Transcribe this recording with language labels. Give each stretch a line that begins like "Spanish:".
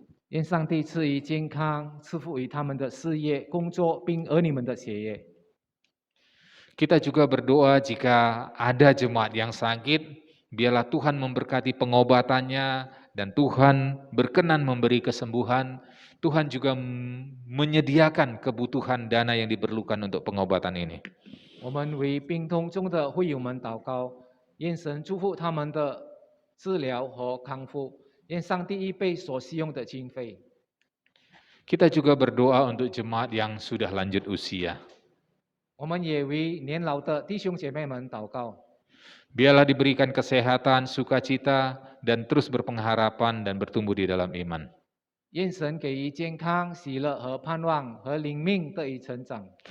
Chinese: 愿上帝赐予健康，赐福于他们的事业、工作，并儿女们的学业。
Indonesian: Kita juga berdoa jika ada jemaat yang sakit, biarlah Tuhan memberkati pengobatannya dan Tuhan berkenan memberi kesembuhan. Tuhan juga menyediakan kebutuhan dana yang diperlukan untuk pengobatan ini.
Chinese: 我们为病痛中的会友们祷告，愿神祝福他们的治疗和康复，愿上帝预备所需用的经费。
Indonesian: Kita juga berdoa untuk jemaat yang sudah lanjut usia.
Chinese: 我们也为年老的弟兄姐妹们祷告，
Indonesian: Biarlah diberikan kesehatan, sukacita, dan terus berpengharapan dan bertumbuh di dalam iman.
Chinese: 愿神给予健康、喜乐和盼望，和灵命得以成长。